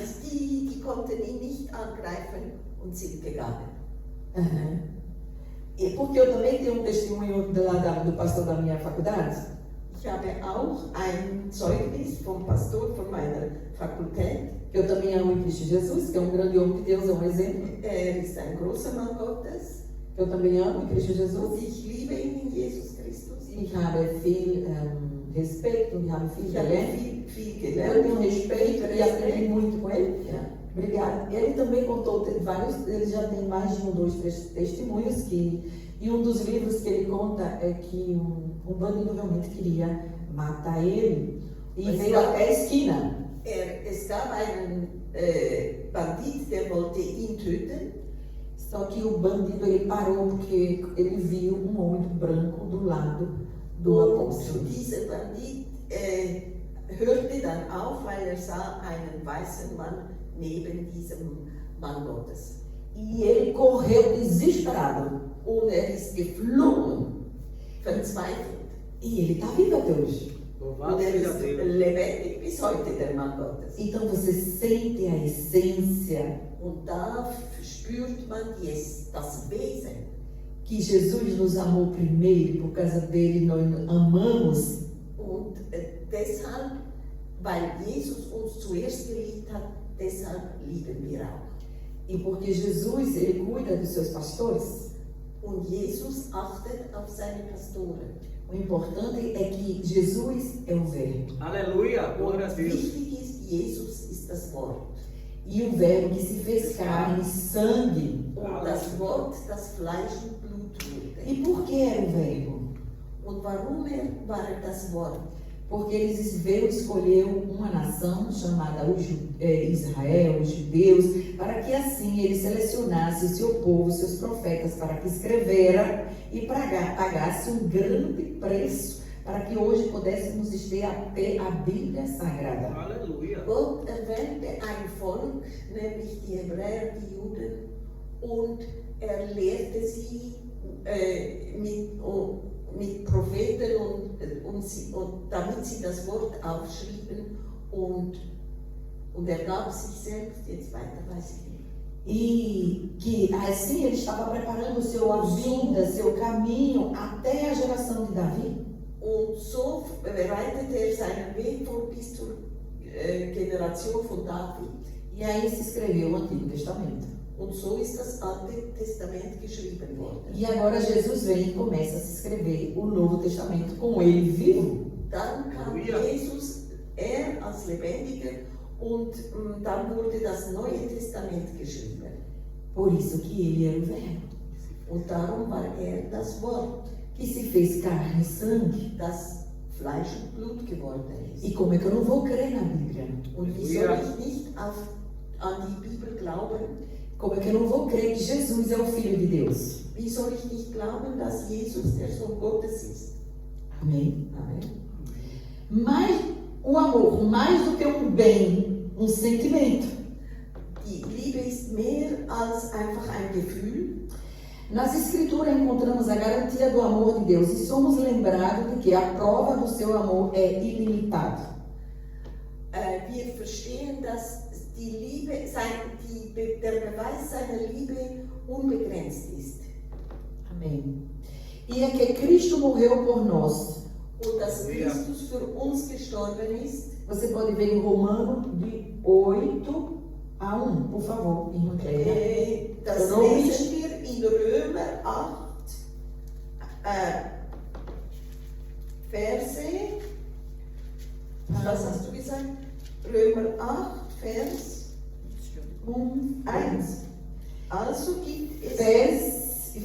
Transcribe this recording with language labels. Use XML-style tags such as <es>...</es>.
<de>Die konnten ihn nicht angreifen und sind gegangen.</de> <pt>E porque eu também tenho um testemunho do pastor da minha faculdade.</pt> <de>Ich habe auch ein Zeugnis vom Pastor von meiner Fakultät.</de> <pt>Eu também amo em Cristo Jesus, que é um grande homem de Deus, é um exemplo.</pt> <de>Ist ein großer Mann Gottes.</de> <pt>Eu também amo em Cristo Jesus.</pt> <de>Und ich liebe ihn in Jesus Christus. Ich habe viel Respeito, ich habe viel gelernt.</de> <pt>Eu tenho respeito e aprendi muito com ele. Obrigada. Ele também contou vários, ele já tem mais de 1, 2, 3 testemunhos e um dos livros que ele conta é que um bandido realmente queria matar ele e veio até a esquina.</pt> <de>Es gab einen Bandit, der wollte ihn töten.</de> <pt>Só que o bandido ele parou porque ele viu um homem branco do lado do apóstolo.</pt> <de>Dieser Bandit hörte dann auf, weil sah einen weißen Mann neben diesem Mann Gottes.</de> <pt>E ele correu desesperado.</pt> <de>Und ist geflohen, verzweifelt.</de> <pt>E ele está vivo até hoje.</pt> <de>Und ist lebendig bis heute, der Mann Gottes.</de> <pt>Então você sente a essência.</pt> <de>Und da spürt man das Wesen.</de> <pt>Que Jesus nos amou primeiro, por causa dele nós amamos.</pt> <de>Und deshalb, weil Jesus uns zuerst geliebt hat, deshalb lieben wir auch.</de> <pt>E porque Jesus, ele cuida dos seus pastores.</pt> <de>Und Jesus achtet auf seine Pastoren.</de> <pt>O importante é que Jesus é o Verbo. Aleluia, glória a Deus.</pt> <de>Wichtig ist, Jesus ist das Wort.</de> <pt>E o Verbo que se fez carne e sangue.</pt> <de>Und das Wort, das Fleisch und Blut wurde.</de> <pt>E por que era o Verbo?</pt> <de>Und warum war das Wort?</de> <pt>Porque Deus escolheu uma nação chamada Israel, os judeus, para que assim ele selecionasse o seu povo, seus profetas, para que escrevera e pagasse um grande preço para que hoje pudéssemos ter a Bíblia Sagrada. Aleluia.</pt> <de>Gott erwählte ein Volk, nämlich die Hebräer, die Juden, und lehrte sie mit Propheten und damit sie das Wort aufschrieben und gab sich selbst, jetzt weiter weiß ich nicht.</de> <pt>E que assim ele estava preparando a vinda, seu caminho até a geração de Davi.</pt> <de>Und so bereitete seinen Weg vor bis zur Generation von David.</de> <pt>E aí se escreveu o Antigo Testamento.</pt> <de>Und so ist das Alte Testament geschrieben worden.</de> <pt>E agora Jesus vem e começa a se escrever o Novo Testamento com ele vivo.</pt> <de>Dann kam Halleluja. Jesus, als Lebendiger, und dann wurde das Neue Testament geschrieben.</de> <pt>Por isso que ele era o Verbo,</pt> <de>Und darum war das Wort,</de> <pt>que se fez carne e sangue.</pt> <de>das Fleisch und Blut geworden ist.</de> <pt>E como é que eu não vou crer na Bíblia?</pt> <de>Und wie soll ich nicht an die Bibel glauben?</de> <pt>Como é que eu não vou crer que Jesus é o Filho de Deus?</pt> <de>Wie soll ich nicht glauben, dass Jesus der Sohn Gottes ist?</de> <pt>Amém?</pt> <de>Amen.</de> <pt>Mas o amor, mais do que um bem, um sentimento.</pt> <de>Die Liebe ist mehr als einfach ein Gefühl.</de> <pt>Nas Escrituras encontramos a garantia do amor de Deus e somos lembrados de que a prova do seu amor é ilimitado.</pt> <de>Wir verstehen, dass die Liebe, der Beweis seiner Liebe unbegrenzt ist.</de> <pt>Amém. E é que Cristo morreu por nós.</pt> <de>Und dass Christus für uns gestorben ist.</de> <pt>Você pode ver em Romanos de 8 a 1, por favor, irmã Cleia.</pt> <de>Das lesen wir in Römer 8, Verse, was hast du gesagt? Römer 8, Vers 1. Also gibt es</de>